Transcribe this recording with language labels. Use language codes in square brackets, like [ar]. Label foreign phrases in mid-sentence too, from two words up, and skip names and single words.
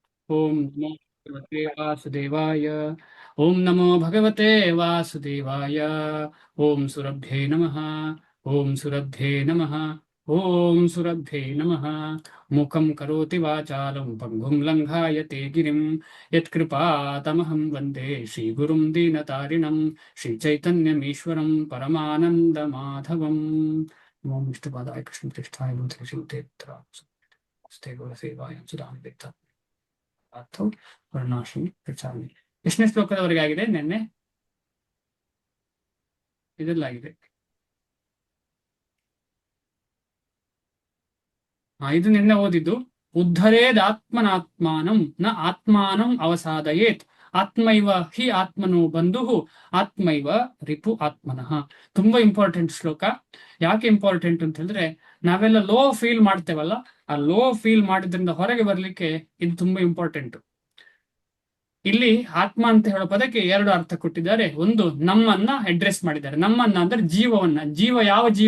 [sa] ಓಂ ನಮೋ ಭಗವತೆ ವಾಸುದೇವಾಯ. ಓಂ ನಮೋ ಭಗವತೆ ವಾಸುದೇವಾಯ. ಓಂ ಸುರಭ್ಯೇ ನಮಃ. ಓಂ ಸುರಭ್ಯೇ ನಮಃ. ಓಂ ಸುರಭ್ಯೇ ನಮಃ. ಮುಖಂ ಕರೋತಿ ವಾಚಾಲಂ ಪಂಗುಂ ಲಂಘಾಯತೆ ಗಿರಿಂ ಯತ್ಕೃಪಾತಮಹಂ ವಂದೇ ಶ್ರೀಗುರುಂ ದೀನತಾರಿಣಂ ಶ್ರೀಚೈತನ್ಯಮೀಶ್ವರಂ ಪರಮಾನಂದ ಮಾಧವಂ. ಓಂ ವಿಷ್ಣುಪಾದಾಯ ಕೃಷ್ಣ ಪ್ರೇಷ್ಠಾಯ ಮಂತ್ರ ಶ್ರೀ ಗುರುಸೇವಾಯ ಸುಧಾಮ ಅಥವಾ ವರ್ಣಾಶ್ರಮಿ ಪ್ರಚಾರಣೆ. [kn] ಎಷ್ಟನೇ ಶ್ಲೋಕದವರೆಗೆ ಆಗಿದೆ? ನಿನ್ನೆ ಇದೆಲ್ಲಾಗಿದೆ. ಇದು ನಿನ್ನೆ ಓದಿದ್ದು. [sa] ಉದ್ಧರೇದಾತ್ಮನಾತ್ಮಾನಂ ನ ಆತ್ಮಾನಂ ಅವಸಾದಯೇತ್ ಆತ್ಮೈವ ಹಿ ಆತ್ಮನೋ ಬಂಧು ಆತ್ಮೈವ ರಿಪು ಆತ್ಮನಃ. [kn] ತುಂಬಾ ಇಂಪಾರ್ಟೆಂಟ್ ಶ್ಲೋಕ. ಯಾಕೆ ಇಂಪಾರ್ಟೆಂಟ್ ಅಂತ ಹೇಳಿದ್ರೆ, ನಾವೆಲ್ಲ [en] low feel [kn] ಮಾಡ್ತೇವಲ್ಲ, ಆ [en] low feel [kn] ಮಾಡಿದ್ರಿಂದ ಹೊರಗೆ ಬರ್ಲಿಕ್ಕೆ ಇದು ತುಂಬಾ ಇಂಪಾರ್ಟೆಂಟ್. ಇಲ್ಲಿ ಆತ್ಮ ಅಂತ ಹೇಳೋ ಪದಕ್ಕೆ ಎರಡು ಅರ್ಥ ಕೊಟ್ಟಿದ್ದಾರೆ. ಒಂದು, ನಮ್ಮನ್ನ ಅಡ್ರೆಸ್ ಮಾಡಿದ್ದಾರೆ. ನಮ್ಮನ್ನ ಅಂದ್ರೆ ಜೀವವನ್ನ. ಜೀವ ಯಾವ ಜೀವ?